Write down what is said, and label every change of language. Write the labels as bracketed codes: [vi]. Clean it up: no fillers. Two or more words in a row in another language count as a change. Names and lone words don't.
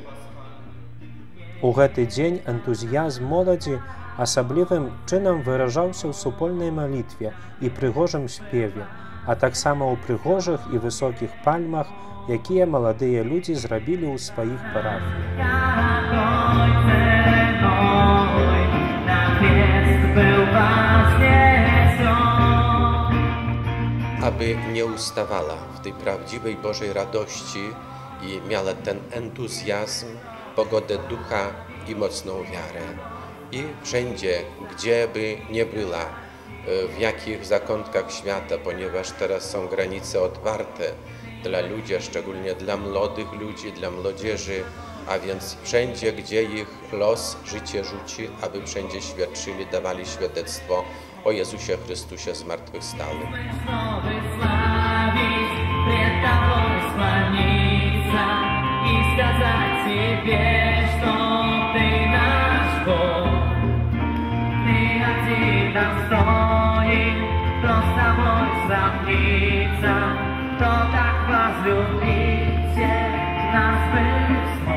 [be] У гэты дзень энтузіязм моладзі асаблівым чынам выражаўся ў супольнай малітве і прыгожым спеве, а таксама ў прыгожых і высокіх пальмах, якія маладыя людзі зрабілі ў сваіх парафіях. [pl] Aby nie ustawała w tej prawdziwej Bożej radości i miała ten entuzjazm, pogodę ducha i mocną wiarę. I wszędzie, gdzie by nie była, w jakich zakątkach świata, ponieważ teraz są granice otwarte dla ludzi, szczególnie dla młodych ludzi, dla młodzieży, a więc wszędzie, gdzie ich los, życie rzuci, aby wszędzie świadczyli, dawali świadectwo o Jezusie Chrystusie zmartwychwstałym. [ru] И сказать Тебе, что Ты наш Бог. Ты один достоин, кто с Тобой сравнится, кто так возлюбить всех нас бы